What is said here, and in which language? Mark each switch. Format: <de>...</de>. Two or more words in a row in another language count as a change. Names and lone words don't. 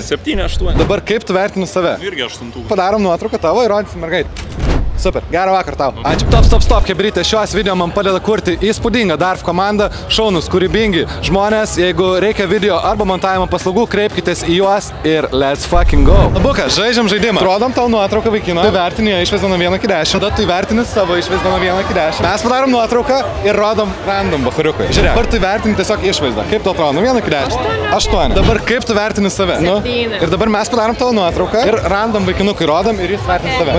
<lt>7, 8. Dabar kaip tu vertini save? Irgi 8. Padarom nuotrauką tavo ir rodysim mergaitę. Super. Gerą vakarą tau. Ačiū. Stop, kebrytė. Šios video man padeda kurti įspūdingą Darf komandą. Šaunus, kūrybingi žmonės. Jeigu reikia video arba montavimo paslaugų, kreipkitės į juos ir</lt> <en>let's fucking go.</en> <lt>Bukas, žaidžiam žaidimą. Rodom tau nuotrauką vaikino. Tu vertini išvaizdą nuo 1 iki 10. Tada tu įvertini savo išvaizdą nuo 1 iki 10. Mes padarom nuotrauką ir rodom random bachariukui. Žiūrėk, dabar tu vertini tiesiog išvaizdą. Kaip tu atrodo? Nuo 1 iki 10? 8. Dabar kaip tu vertini save? 7. Ir dabar mes padarom tavo nuotrauką ir random vaikinukui rodom ir jis vertins save.</lt>